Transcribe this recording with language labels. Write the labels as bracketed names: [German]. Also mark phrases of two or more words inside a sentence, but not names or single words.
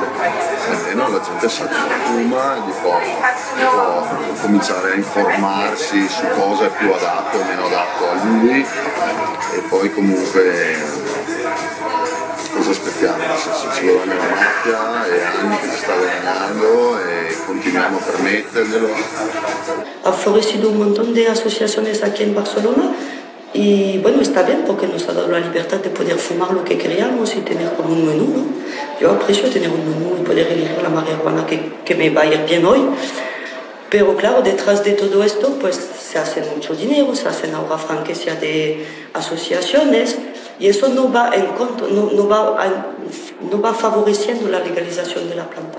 [Italian] Almeno la gente sa che fuma e può cominciare a informarsi su cosa è più adatto o meno adatto a lui, e poi comunque cosa aspettiamo? Nel senso, ci guadagna la mafia, è anni che si sta guadagnando e continuiamo a permetterglielo. [Spanish] Ha florecido un montón de asociaciones aquí en Barcelona. Y bueno, está bien porque nos ha dado la libertad de poder fumar lo que queríamos y tener como un menú, ¿no? Yo aprecio tener un menú y poder elegir la marihuana que me va a ir bien hoy. Pero claro, detrás de todo esto pues se hace mucho dinero, se hacen ahora franquicias de asociaciones y eso no va en contra, no va favoreciendo la legalización de la planta.